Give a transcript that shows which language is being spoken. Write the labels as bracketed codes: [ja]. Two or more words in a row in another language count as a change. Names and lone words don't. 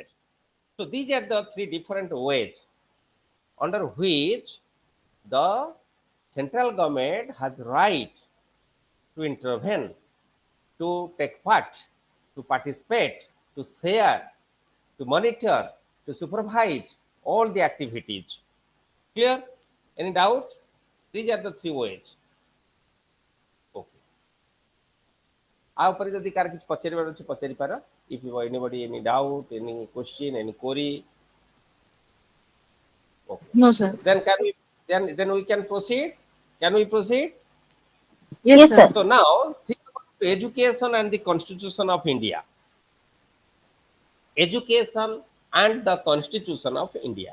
[en] So these are the three different ways under which the central government has right to intervene, to take part, to participate, to share, to monitor, to supervise all the activities. Clear? Any doubt? These are the three ways. Okay. [or] ଆ ଉପର ଯଦି କାର କିଛି ପଚାରିବାର ଅଛି ପଚାରି ପାର. [en] If you anybody any doubt, any question, any query. Okay. No, sir. Then can we then we can proceed? Can we proceed? Yes, Yes, sir. sir. So now think about education and the Constitution of India. Education and the Constitution of India.